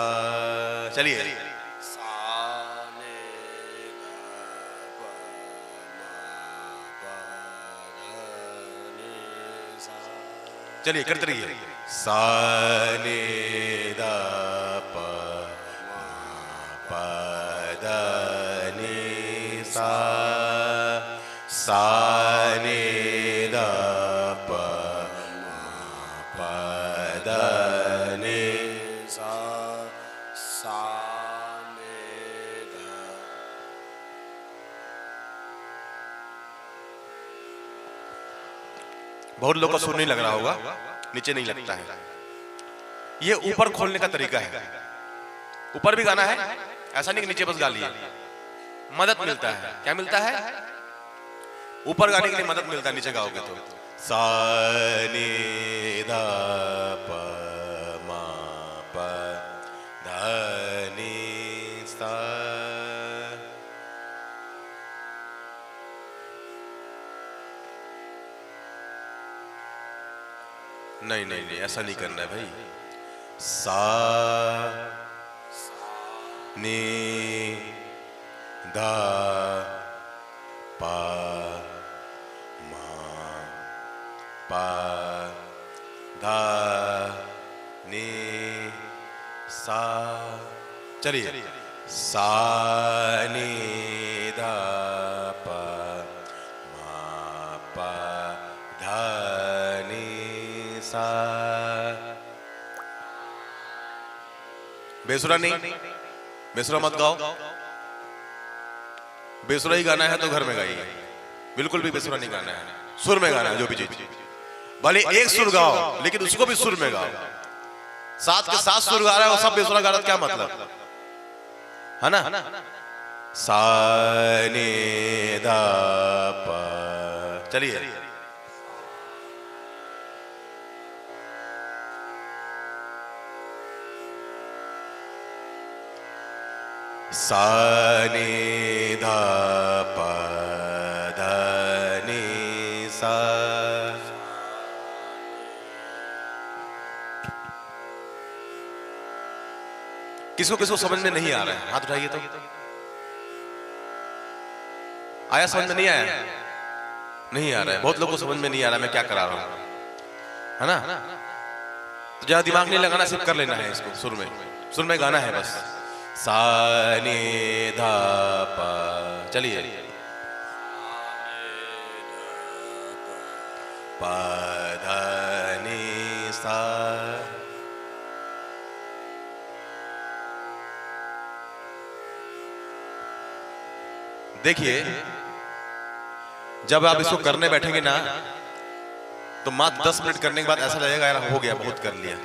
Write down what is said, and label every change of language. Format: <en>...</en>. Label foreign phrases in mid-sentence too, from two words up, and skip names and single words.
<hi>चलिए। चलिए करते रहिए। सा नी धा पा मा पा धा नी सा सा नि ध प प ध नि सा सा नि ध। बहुत लोग को सुर नहीं लग रहा होगा, नीचे नहीं लगता है। ये ऊपर खोलने का तरीका है। ऊपर भी गाना है, ऐसा नहीं कि नीचे बस गा लिया। मदद मिलता है। क्या मिलता है? ऊपर गाने के लिए मदद मिलता है, नीचे गाओगे तो। सा नि ध प म प ध नि सा। नहीं नहीं नहीं, ऐसा नहीं करना है भाई। सा नि ध प म प ध नि सा। चलिए, सा नि ध प म प ध नि सा। बेसुरा नहीं, बेसुरा मत गाओ। बेसुरा ही गाना है तो घर में गाइए, बिल्कुल भी बेसुरा नहीं गाना है। सुर में गाना है जो भी चीज। भले एक सुर गाओ लेकिन उसको भी सुर में गाओ। साथ के साथ सुर गा रहा है और सब बेसुरा गा रहा है, क्या मतलब है ना? सा नि ध प। चलिए, सा नि ध प ध नि सा। किसको किसको समझ में नहीं आ रहा है? हाथ उठाइए तो। आया समझ में? नहीं आया? नहीं आ रहा है। बहुत लोगों को समझ में नहीं आ रहा मैं क्या करा रहा हूं, है ना? तो ज्यादा दिमाग नहीं लगाना, सिर्फ कर लेना है इसको। सुर में गाना है बस। सा नि ध प। चलिए, प ध नि सा। देखिए, जब आप इसको करने बैठेंगे ना तो मात्र 10 मिनट करने के बाद ऐसा लगेगा यार हो गया, बहुत कर लिया।</hi>